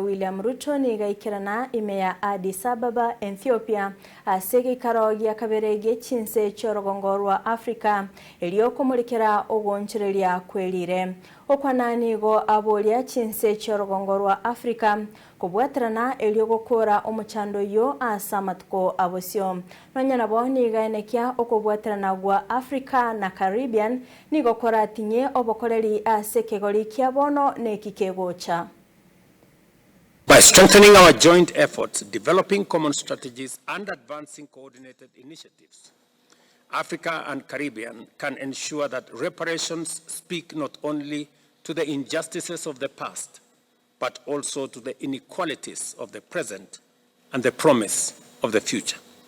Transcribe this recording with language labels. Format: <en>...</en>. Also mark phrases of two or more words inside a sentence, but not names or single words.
<guz>William Ruto ni Goikerana imeya Addis Ababa Ethiopia ase EGEIKARO KW'ERIRE chinse chorogongorwa Africa eliokumurikira OGOONCHORERIA KW'ERIRE okwananigo abolia chinse chorogongorwa Africa kubwaterana eliogokora omuchando yo asamatuko abosio nonyanabo nigaenekia okubwaterana gwa Africa na Caribbean nigokora tinye obokoreri ase kegori kiabono nekikegocha.</guz> <en>By strengthening our joint efforts, developing common strategies and advancing coordinated initiatives, Africa and Caribbean can ensure that reparations speak not only to the injustices of the past, but also to the inequalities of the present and the promise of the future.</en>